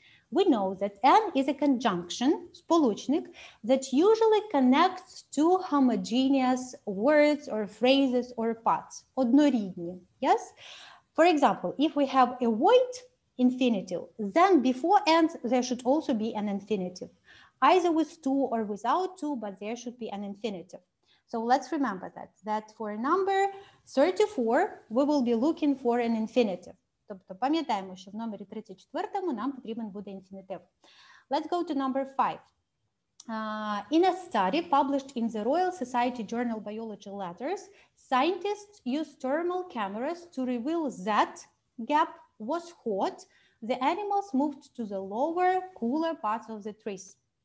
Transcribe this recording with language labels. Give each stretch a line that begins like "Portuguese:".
English: We know that and is a conjunction, сполучник, that usually connects two homogeneous words or phrases or parts, однорідні, yes? For example, if we have avoid, infinitive. Then before and there should also be an infinitive, either with to or without to, but there should be an infinitive. So let's remember that for number 34, we will be looking for an infinitive.
Ukrainian: Тобто пам'ятаємо, що в номері 34 нам потрібен буде інфінітив.
English: Let's go to number 5. In a study published in the Royal Society Journal Biology Letters, scientists used thermal cameras to reveal that gap was hot. The animals moved to the lower, cooler parts of the trees.